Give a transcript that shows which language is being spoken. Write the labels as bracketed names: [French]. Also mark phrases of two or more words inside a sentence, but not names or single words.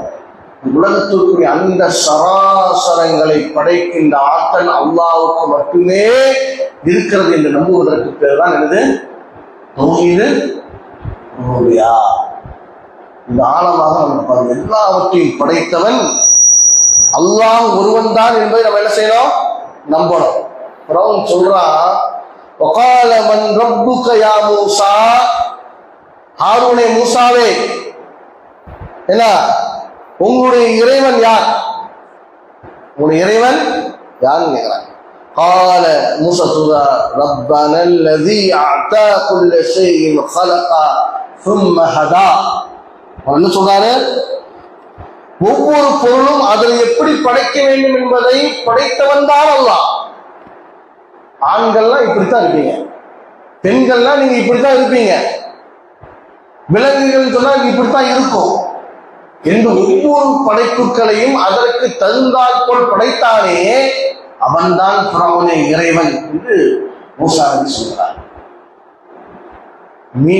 [Tamil] உலகத்திற்குரிய அந்த சராசரங்களை படைக்கின்ற ஆற்றல் அல்லாஹ்வுக்கு மட்டுமே இருக்கிறது என்று நம்புவதற்கு பேர் தான் என்னது [Arabic] توحيد الربوبية. [Tamil] இந்த ஆழமாக நம்ம எல்லாவற்றையும் படைத்தவன் அல்லாஹ் ஒருவன் தான் என்பதை நம்ம என்ன செய்யணும், நம்பணும். அப்புறம் சொல்றான், [Arabic] وقال من ربك يا موسى, [Tamil] ஹாரூனே மூசாவே என்ன உங்களுடைய இறைவன் யார், உங்களுடைய இறைவன் யாருன்னு கேட்கிறான். قال மூசா சொல்றா, [Arabic] ربنا الذي اعطى كل شيء خلق ثم هدى. [Tamil] என்ன சொல்றாரு, ஒவ்வொரு பொருளும் அதை எப்படி படைக்க வேண்டும் என்பதை படைத்தவன் தான் அல்லாஹ். ஆண்கள்லாம் இப்படித்தான் இருப்பீங்க, பெண்கள்லாம் நீங்க இப்படித்தான் இருப்பீங்க, விலங்குகள் சொன்னா இப்படித்தான் இருக்கும் என்று ஒவ்வொரு படைப்புகளையும் அதற்கு தகுந்தால் போல் படைத்தானே அவன்தான் ஃபிரௌனே இறைவன் என்று மூசா நபி சொல்கிறார்.